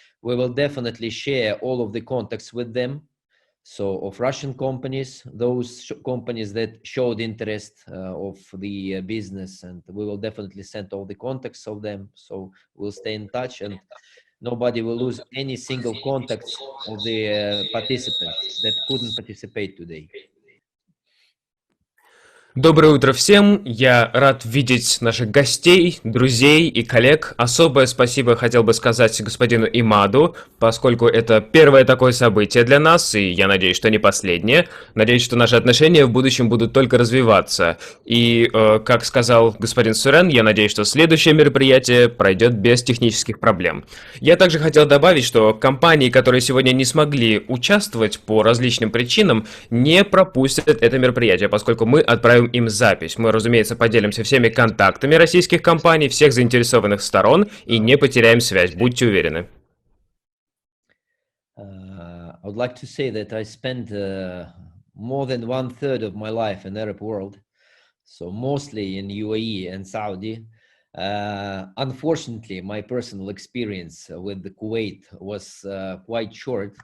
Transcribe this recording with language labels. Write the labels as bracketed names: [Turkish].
[English] We will definitely share all of the contacts with them. So of Russian companies, those companies that showed interest of the business, and we will definitely send all the contacts of them. So we'll stay in touch, and nobody will lose any single contact of the participants that couldn't participate today. [Russian] Доброе утро всем! Я рад видеть наших гостей, друзей и коллег. Особое спасибо хотел бы сказать господину Имаду, поскольку это первое такое событие для нас, и я надеюсь, что не последнее. Надеюсь, что наши отношения в будущем будут только развиваться. И, как сказал господин Сурен, я надеюсь, что следующее мероприятие пройдет без технических проблем. Я также хотел добавить, что компании, которые сегодня не смогли участвовать по различным причинам, не пропустят это мероприятие, поскольку мы отправим им запись. Мы, разумеется, поделимся всеми контактами российских компаний, всех заинтересованных сторон и не потеряем связь, будьте уверены. [English] I would like to say that I spent more than 1/3 of my life in Arab world, so mostly in UAE and Saudi. Unfortunately, my personal experience with the Kuwait was quite short.